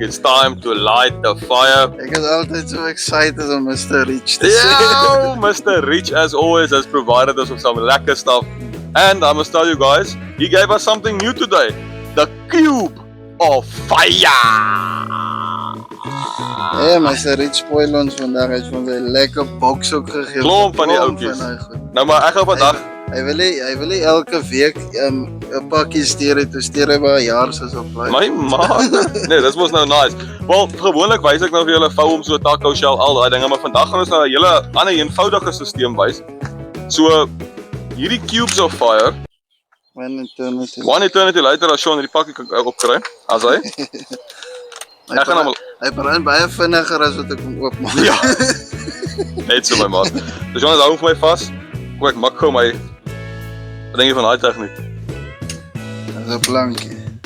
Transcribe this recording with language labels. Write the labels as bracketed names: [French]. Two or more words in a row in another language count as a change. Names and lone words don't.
[English] It's time to light the fire. [Afrikaans] Ek is altyd so excited om Mr. Rich te sien. [English] Yeah, Mr. Rich as always has provided us with some lekker stuff. And I must tell you guys, he gave us something new today. The cube of fire. [Afrikaans] Ja, Mr. Rich spoil ons vandag. Hy het ons 'n lekker boks ook gegee. Klomp van die oudjies. Nou maar ek gaan vandag Hy wil nie elke week 'n pakkie stuur het, stuur hy maar 'n jaar soos op bly. My maat. Nee, dit was nou nice. Wel, gewoonlik wys ek nou vir julle vou om so [English] taco shell [Afrikaans] al daai dinge, maar vandag gaan ons nou 'n hele ander eenvoudige stelsel wys. So hierdie [English] cubes of fire, one eternity later [Afrikaans] as Sean hierdie pakkie kan opkry, as hy. Ek gaan hom Hy brand baie vinniger as wat ek hom oopmaak. ja. Net so my maat. So Sean hou vir my vas. Kom ek maak gou my wat dink jy van daai tegniek? Dis 'n plankie.